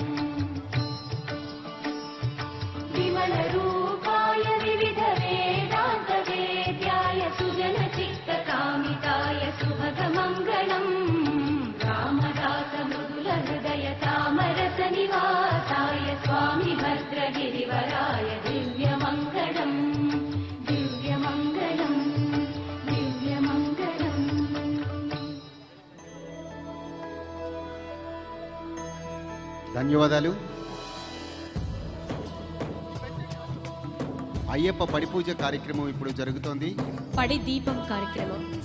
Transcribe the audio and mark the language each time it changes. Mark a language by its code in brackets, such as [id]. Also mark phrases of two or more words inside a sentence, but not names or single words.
[sa] വിമലരൂപായ വിവിധവേദാന്തവേദ്യായ സുജനചിത്തകാമിതായ സുഭഗമംഗളം. രാമദാസമൃദുലഹൃദയ താമരസനിവാസായ സ്വാമി ഭദ്രഗിരിവരായ ദിവ്യമംഗളം. ദിവ്യമംഗളം. ദിവ്യമംഗളം. [te] ధన్యవాదాలు. అయ్యప్ప పడి పూజ కార్యక్రమం ఇప్పుడు జరుగుతోంది. పడి దీపం కార్యక్రమం.